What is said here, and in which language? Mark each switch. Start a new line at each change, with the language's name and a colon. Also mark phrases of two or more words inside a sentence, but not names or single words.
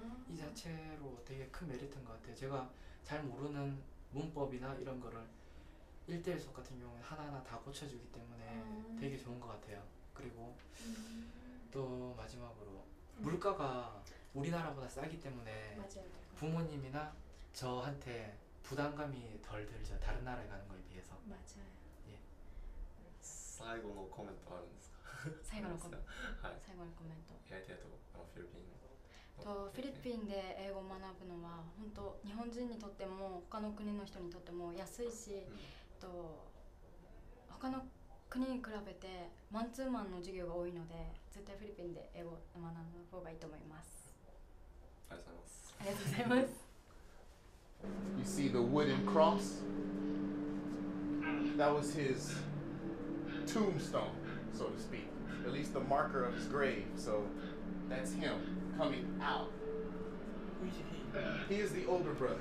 Korean: 이 자체로 되게 큰 메리트인 것 같아요. 제가 잘 모르는 문법이나 이런 거를 1대1 수업 같은 경우는 하나하나 다 고쳐주기 때문에 되게 좋은 것 같아요. 그리고 또 마지막으로 물가가 우리나라보다 싸기 때문에 맞아요. 부모님이나 저한테 부담감이 덜 들죠. 다른 나라에 가는 거에 비해서. 맞아요. 예.
Japanese: 最後のコメントあるんですか？最後のコメント。はい。最後のコメント。 AITIとフィリピンフィリピンで英語を学ぶのは本当日本人にとっても他の国の人にとっても安いし、他の国に比べてマンツーマンの授業が多いので絶対フィリピンで英語を学ぶ方がいいと思います。ありがとうございます。ありがとうございます。
English: You see the wooden cross? That was his tombstone, so to speak. At least the marker of his grave. So that's him coming out Who is he? He is the older brother,